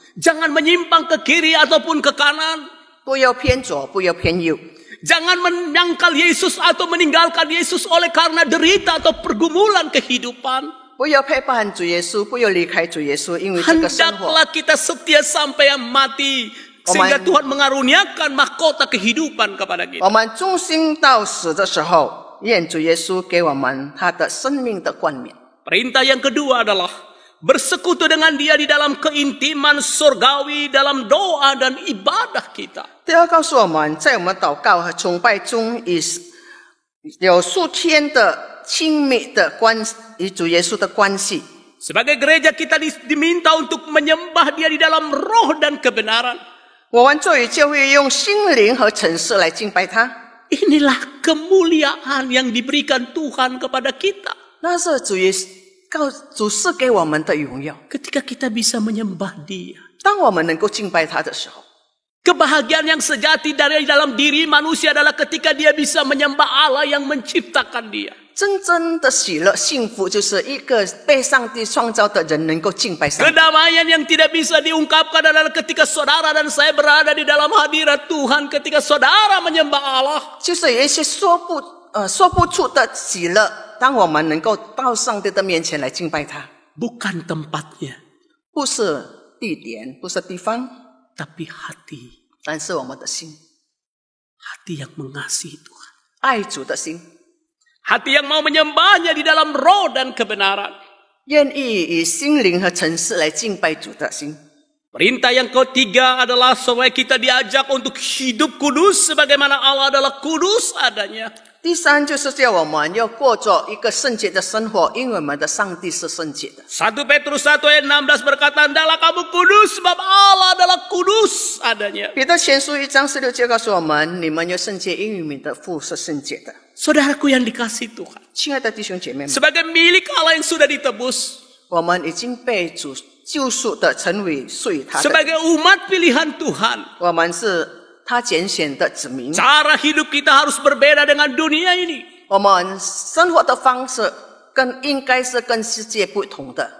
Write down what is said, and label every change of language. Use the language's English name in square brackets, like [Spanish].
[Indonesian] Jangan menyimpang ke kiri ataupun ke kanan. [Chinese] 不要偏左，不要偏右。 [Indonesian] Jangan menyangkal Yesus atau meninggalkan Yesus oleh karena derita atau pergumulan kehidupan. [Chinese] 不要背叛主耶稣，不要离开主耶稣，因为这个生活， [Indonesian] Hendaklah kita setia sampai mati sehingga Tuhan mengaruniakan mahkota kehidupan kepada [Chinese] 我 [Indonesian] kita. [Chinese] 们忠心到死的时候，愿主耶稣给我们他的生命的冠冕。 [Indonesian] Perintah yang kedua adalah bersekutu dengan Dia di dalam keintiman surgawi, dalam doa dan ibadah kita. [Chinese] 第二，告诉我们，在我们祷告和崇拜中，有数天的亲密的与主耶稣的关系。 [Indonesian] Sebagai gereja kita diminta untuk menyembah Dia di dalam roh dan kebenaran. [Chinese] 我们作为教会，用心灵和诚实来敬拜他。 [Indonesian] Inilah kemuliaan yang diberikan Tuhan kepada kita. [Chinese] 那是主赐给我们的荣耀。 [Indonesian] Ketika kita bisa menyembah Dia. [Chinese] 当我们能够敬拜他的时候， [Indonesian] Kebahagiaan yang sejati dari dalam diri manusia adalah ketika dia bisa menyembah Allah yang menciptakan dia. [Chinese] 真正的喜乐、幸福，就是一个被上帝创造的人能够敬拜上帝。 [Indonesian] Kedamaian yang tidak bisa diungkapkan adalah ketika saudara dan saya berada di dalam hadirat Tuhan, ketika saudara menyembah Allah. [Chinese] 就是有一些说不出的喜乐，当我们能够到上帝的面前来敬拜他， [Indonesian] Bukan tempatnya, [Chinese] 不是地点，不是地方， [Indonesian] tapi hati. [Chinese] 但是我们的心， [Indonesian] Hati yang mengasihi Tuhan. [Chinese] 爱主的心， [Indonesian] Hati yang mau menyembahnya di dalam roh dan kebenaran. [Chinese] 愿意以心灵和诚实来敬拜主的心。 [Indonesian] Perintah yang ketiga adalah supaya kita diajak untuk hidup kudus sebagaimana Allah adalah kudus adanya. [Chinese] 第三就是叫我们要过着一个圣洁的生活，因为我们的上帝是圣洁的。 [Indonesian] 1 Petrus 1 ayat 16 berkata, "Hendaklah kamu kudus sebab Allah adalah kudus adanya." [Chinese] 彼得前书1章16节告诉我们：你们要圣洁，因为你们的父是圣洁的。 [Indonesian] Saudaraku yang dikasihi Tuhan, [Chinese] 亲爱的弟兄姐妹们， [Indonesian] sebagai milik Allah yang sudah ditebus, [Chinese] 我们已经被主救赎的，成为属于他的。 [Indonesian] sebagai umat pilihan Tuhan, [Chinese] 我们是他拣选的子民。 [Indonesian] cara hidup kita harus berbeda dengan dunia ini. [Chinese] 我们生活的方式应该是跟世界不同的。